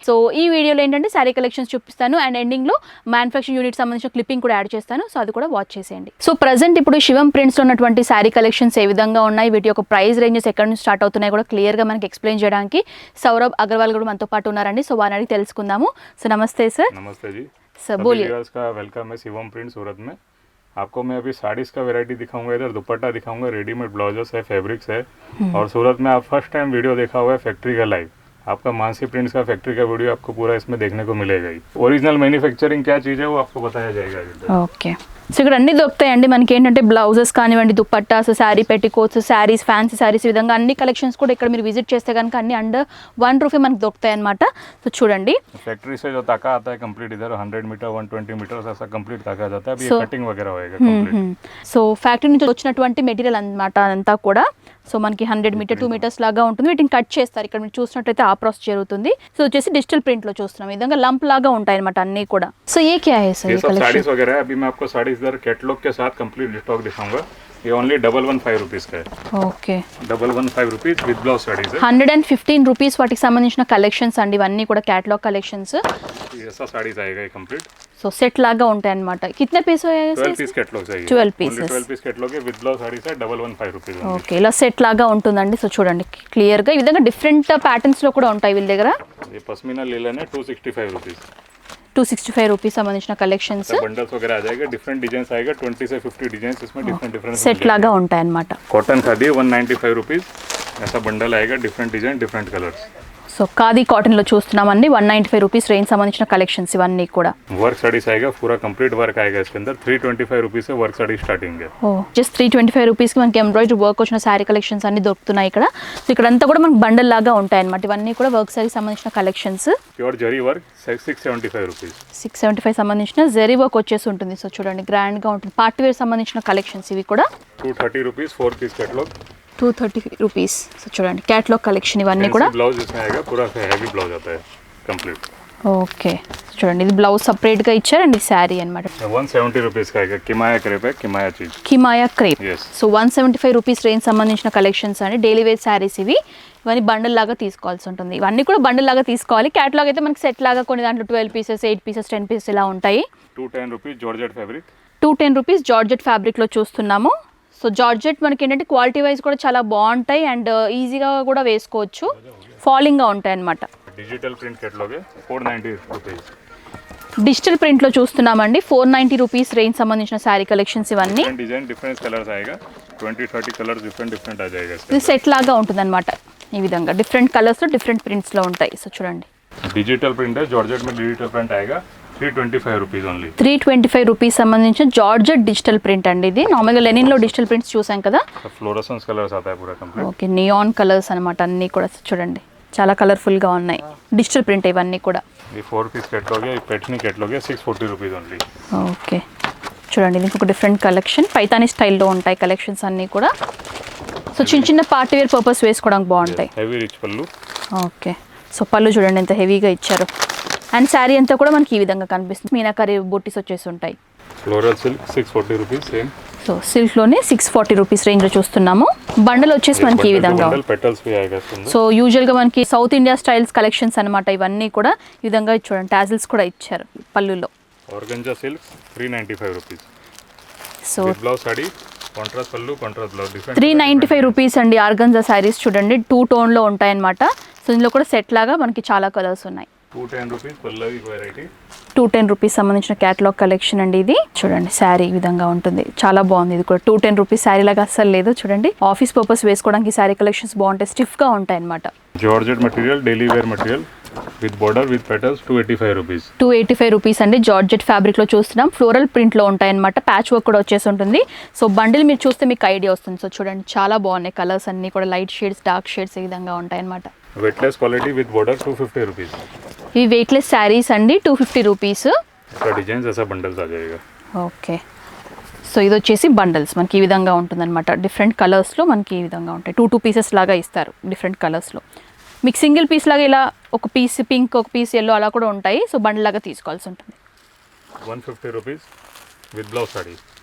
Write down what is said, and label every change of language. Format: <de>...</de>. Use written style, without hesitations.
<te>So ఈ వీడియోలో ఏంటంటే శారీ కలెక్షన్స్ చూపిస్తాను అండ్ ఎండింగ్ లో మ్యానుఫ్యాక్చరింగ్ యూనిట్ సంబంధించిన క్లిప్పింగ్ కూడా యాడ్ చేస్తాను. సో అది కూడా వాచ్ చేసేయండి. సో ప్రజెంట్ ఇప్పుడు శివం ప్రింట్స్ లో ఉన్నటువంటి శారీ కలెక్షన్స్ ఏ విధంగా ఉన్నాయి, వీటి యొక్క ప్రైస్ రేంజెస్ ఎక్కడ నుంచి స్టార్ట్ అవుతున్నాయి కూడా క్లియర్ గా మనకి ఎక్స్ప్లెయిన్ చేయడానికి సౌరభ్ అగర్వాల్ కూడా మనతో పాటు ఉన్నారండి. సో వారిని అడిగి తెలుసుకుందాము. సో నమస్తే సార్.</te> <hi>नमस्ते जी सर बोलिए. का वेलकम है शिवम प्रिंट सूरत में। आपको मैं अभी साड़ीज का वैरायटी दिखाऊंगा, इधर दुपट्टा दिखाऊंगा, रेडीमेड ब्लाउजेस है, फैब्रिक्स है। और सूरत में आप फर्स्ट टाइम वीडियो देखा हुआ है फैक्ट्री का लाइव। आपका मानसी प्रिंट्स का फैक्ट्री का वीडियो आपको पूरा इसमें देखने को मिलेगा ही। ओरिजिनल मैन्युफैक्चरिंग क्या चीज़ है वो आपको बताया जाएगा। ओके.</hi> <te>సో ఇక్కడ అన్ని దొరుకుతాయండి మనకి ఏంటంటే బ్లౌజెస్ కానివ్వండి, దుపట్టాస్, శారీ పెట్టికోట్స్, శారీస్, ఫ్యాన్సీ శారీస్, ఈ విధంగా అన్ని కలెక్షన్స్ కూడా ఇక్కడ మీరు విజిట్ చేస్తే కనుక అన్ని అండర్ 1 రూపీ మనకి దొరుకుతాయి అనమాట. సో చూడండి</te> <hi>फैक्ट्री से जो ताका आता है कंप्लीट इधर 100 मीटर 120 मीटर ऐसा कंप्लीट ताका जाता है. अभी कटिंग वगैरह होएगा कंप्लीट.</hi> <te>సో ఫ్యాక్టరీ నుంచి వచ్చినటువంటి మెటీరియల్ అన్నమాట అంతా కూడా. సో మనకి 100 మీటర్ 2 మీటర్స్ లాగా ఉంటుంది. వీటిని కట్ చేస్తారు. ఇక్కడ మీరు చూసినట్టయితే ఆ ప్రాసెస్ జరుగుతుంది. సో వచ్చేసి డిజిటల్ ప్రింట్ లో చూస్తున్నాం. ఈ విధంగా లంప్ లాగా ఉంటాయి అనమాట అన్ని కూడా.</te> <hi>సో ఏ క్యా హై సర్ ये ये सब कलेक्शन? साड़ीज वगैरह है. अभी मैं आपको साड़ीज इधर कैटलॉग के साथ कंप्लीट स्टॉक दिखाऊंगा. ये ओनली 115 रुपीज का है. Okay 115 rupees with blouse saris है.</hi> <te>115 రూపీస్ వాటికి సంబంధించిన కలెక్షన్స్ అండి ఇవన్నీ కూడా క్యాటలాగ్ కలెక్షన్స్.</te> <hi>ये ऐसा साड़ीज आएगा ये कंप्लीट.</hi> <te>సో సెట్ లాగా ఉంటాయి అన్నమాట.</te> <hi>కిतने पीस होएगा 12 पीस कैटलॉग चाहिए.</hi> <en>12 pieces.</en> <hi>12 पीस कैटलॉग है विद ब्लाउज साड़ीज है 115 रुपीज.</hi> <te>ఓకే ఇలా సెట్ లాగా ఉంటుందండి. సో చూడండి క్లియర్ గా ఈ విధంగా డిఫరెంట్ ప్యాటర్న్స్ లో కూడా ఉంటాయి వీళ్ళ దగ్గర.</te> <hi>ये पश्मीना लीलन है 265 रुपीज.</hi> <te>265 రూపీస్ సంబంధించిన కలెక్షన్స్</te> <hi>बंडल्स वगैरह आ जाएगा. डिफरेंट डिजाइन आएगा 20 से 50 डिजाइन इसमें डिफरेंट</hi> <te>సెట్ లాగా ఉంటాయి అన్నమాట.</te> <hi>Cotton khadi 195 rupees. ऐसा बंडल आएगा different design different colours.</hi> <te>So khadi cotton లో చూస్తున్నామండి 195 రూపీస్ రేంజ్ సంబంధించిన కలెక్షన్స్ ఇవన్నీ కూడా.</te> <hi>वर्क साड़ीज आएगा पूरा कंप्लीट वर्क आएगा इसके अंदर. 325 रुपीज से वर्क साड़ी स्टार्टिंग है.</hi> <te>ఓ జస్ట్ 325 రూపీస్ కి మనకి ఎంబ్రాయిడరీ వర్క్ వచ్చిన శారీ కలెక్షన్స్ అన్ని దొరుకుతున్నాయి ఇక్కడ. సో ఇక్కడ అంతా కూడా మనకి బండల్ లాగా ఉంటాయి అన్నమాట. ఇవన్నీ కూడా వర్క్ శారీ సంబంధించిన కలెక్షన్స్.</te> <hi>प्योर जरी वर्क 675 रुपीज.</hi> <te>675 సంబంధించిన జరీ వర్క్ వచ్చేసి ఉంటుంది. సో చూడండి గ్రాండ్ గా ఉంటుంది. పార్టీ వేర్ సంబంధించిన కలెక్షన్స్ ఇవి కూడా.</te> <hi>230 rupees 4 piece catalogue.</hi> <te>230 rupees. So చూడండి క్యాటలాగ్ కలెక్షన్ ఇవన్నీ కూడా.</te> <hi>ब्लाउज इसमें आएगा पूरा हैवी ब्लाउज आता है कंप्लीट.</hi> <te>ఓకే చూడండి ఇది బ్లౌజ్ సపరేట్ గా ఇచ్చారు అండ్ ఈ శారీ అన్నమాట.</te> <hi>170 रुपीज का आएगा. किमाया क्रेप है किमाया चीज.</hi> <te>Kimaya crepe.</te> <en>Yes.</en> <te>So 175 rupees range సంబంధించిన కలెక్షన్స్ అండి. డైలీ వేర్ శారీస్ ఇవి. ఇవన్నీ బండల్ లాగా తీసుకోవాల్సి ఉంటుంది. ఇవన్నీ కూడా బండల్ లాగా తీసుకోవాలి. క్యాటలాగ్ అయితే మనకి సెట్ లాగా కొన్ని దాంట్లో 12 పీసెస్ 8 పీసెస్ 10 పీసెస్ ఇలా ఉంటాయి.</te> <hi>210 rupees georgette fabric.</hi> <te>210 rupees georgette fabric లో చూస్తున్నాము. సో జార్జెట్ మనకి ఏంటంటే క్వాలిటీ వైజ్ కూడా చాలా బాగుంటాయి అండ్ ఈజీగా కూడా వేసుకోవచ్చు. ఫాలింగ్ గా ఉంటాయి అన్నమాట.</te> <hi>डिजिटल प्रिंट कैटलॉग है 490 रुपीज. డిజిటల్ ప్రింట్ లో చూస్తున్నామండి 490 రూపీస్ రేంజ్ సంబంధించిన శారీ కలెక్షన్స్ ఇవన్నీ. डिजाइन डिफरेंट कलर्स आएगा. 20-30 कलर्स डिफरेंट आ जाएगा इसका.</hi> <te>ఇది సెట్ లాగా ఉంటుంది అనమాట. ఈ విధంగా డిఫరెంట్ కలర్స్ డిఫరెంట్ ప్రింట్స్ లో ఉంటాయి. సో చూడండి</te> <hi>डिजिटल प्रिंट है. जॉर्जेट में डिजिटल प्रिंट आएगा 325 रुपीज ओनली.</hi> <te>325 రూపీస్ సంబంధించిన జార్జెట్ డిజిటల్ ప్రింట్ అండి ఇది. నార్మల్గా లెనిన్ లో డిజిటల్ ప్రింట్స్ చూసాం కదా.</te> <hi>फ्लोरोसेंस कलर्स आता है पूरा कंप्लीट.</hi> <te>ఓకే నియాన్ కలర్స్ అనమాట అన్నీ కూడా. చూడండి చాలా కలర్ఫుల్ గా ఉన్నాయి. డిజిటల్ ప్రింట్ ఇవన్నీ కూడా.</te> <hi>ये 4 पीस कैटलॉग है. पैठनी कैटलॉग है 640 रुपीज ओनली.</hi> <te>ఓకే చూడండి ఇది ఇంకొక డిఫరెంట్ కలెక్షన్. పైతానీ స్టైల్లో ఉంటాయి కలెక్షన్స్ అన్నీ కూడా. సో చిన్న చిన్న పార్టీ వేర్ పర్పస్ వేసుకోవడానికి బాగుంటాయి.</te> <hi>हैवी रिच पल्लू.</hi> <te>ఓకే సో పళ్ళు చూడండి ఎంత హెవీగా ఇచ్చారు. అండ్ శారీ అంతా కూడా మనకి ఈ విధంగా కనిపిస్తుంది. మీనాకరీ బూటీస్ వచ్చేసి ఉంటాయి.</te> <hi>Floral silk 640 rupees same.</hi> <te>So సిల్క్లోనే 640 rupees రేంజ్లో చూస్తున్నాము. బండల్ వచ్చేసి మనకి ఈ విధంగా.</te> <hi>पेटल्स भी आएगा इसके अंदर.</hi> <te>సో యూజువల్గా మనకి సౌత్ ఇండియా స్టైల్స్ కలెక్షన్స్ అనమాట ఇవన్నీ కూడా. ఈ విధంగా చూడండి టాజిల్స్ కూడా ఇచ్చారు పళ్ళులో.</te> <hi>Organza silk 395 rupees. So blouse sari contrast पल्लू कांट्रास्ट ब्लाउज डिफरेंट.</hi> <te>395 రూపీస్ అండి. ఆర్గంజా శారీస్ చూడండి 2 టోన్లో ఉంటాయన్నమాట. సో ఇందులో కూడా సెట్ లాగా మనకి చాలా కలర్స్ ఉన్నాయి.</te> <hi>210 रुपीज पल्लवी वैरायटी.</hi> <te>210 రూపీస్ సంబంధించిన క్యాటలాగ్ కలెక్షన్ అండి ఇది. చూడండి శారీ ఈ విధంగా ఉంటుంది. చాలా బాగుంది ఇది కూడా. 210 రూపీస్ శారీ లాగా అస్సలు లేదు. చూడండి ఆఫీస్ పర్పస్ వేసుకోవడానికి శారీ కలెక్షన్స్ బాగుంటాయి. స్టిఫ్ గా ఉంటాయి అనమాట.</te> <hi>Georgette material daily wear material with border with petals 285 rupees.</hi> <te>285 rupees అండి. జార్జెట్ ఫ్యాబ్రిక్ లో చూస్తున్నాం. ఫ్లోరల్ ప్రింట్ లో ఉంటాయి అనమాట. ప్యాచ్ వర్క్ కూడా వచ్చేసి ఉంటుంది. సో బండిల్ మీరు చూస్తే మీకు ఐడియా వస్తుంది. సో చూడండి చాలా బాగున్నాయి కలర్స్ అన్ని కూడా. లైట్ షేడ్స్ డార్క్ షేడ్స్ ఈ విధంగా ఉంటాయి అనమాట.</te> <hi>Weightless quality with border 250 rupees.</hi> <te>ఇవి వెయిట్లెస్ శారీస్ అండి 250 రూపీస్.</te> <hi>इसका डिजाइन ऐसा बंडल्स आ जाएगा.</hi> <te>ఓకే సో ఇది వచ్చేసి బండల్స్ మనకి ఈ విధంగా ఉంటుంది అనమాట. డిఫరెంట్ కలర్స్లో మనకి ఈ విధంగా ఉంటాయి. 2 పీసెస్ లాగా ఇస్తారు డిఫరెంట్ కలర్స్లో. మీకు సింగిల్ పీస్ లాగా ఇలా ఒక పీస్ పింక్ ఒక పీస్ ఎల్లో అలా కూడా ఉంటాయి. సో బండిల్ లాగా తీసుకోవాల్సి ఉంటుంది.</te> <hi>150 रुपीज विद ब्लाउज साड़ी.</hi>